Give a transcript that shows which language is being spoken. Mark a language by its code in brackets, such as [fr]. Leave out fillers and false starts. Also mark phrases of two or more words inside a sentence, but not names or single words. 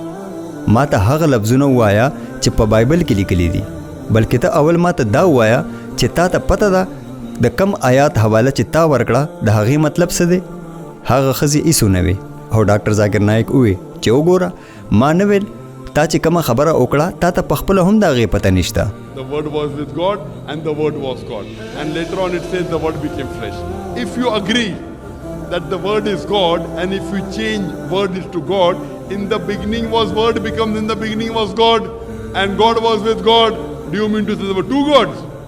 [ps] ما ته هغه لفظونه ووایه چې په بایبل کې لیکلي دي، بلکې ته اول ما ته دا ووایه چې تا ته پته ده د کم آیات حواله چې تا ورکړه د هغې مطلب څه دی؟ هغه ښځې هیڅ ونه وې او ډاکټر ذاکر نایک ووې چې وګوره ما نه ویل تا چې کومه خبره وکړه تا ته پخپله هم د هغې پته نشته. [en] The word was with God and the word was God. And later on it says the word became flesh. If you agree that the word is God and if you change word is to God, in the beginning was word becomes in the beginning was God and God was with God. Do you mean to say there were two gods?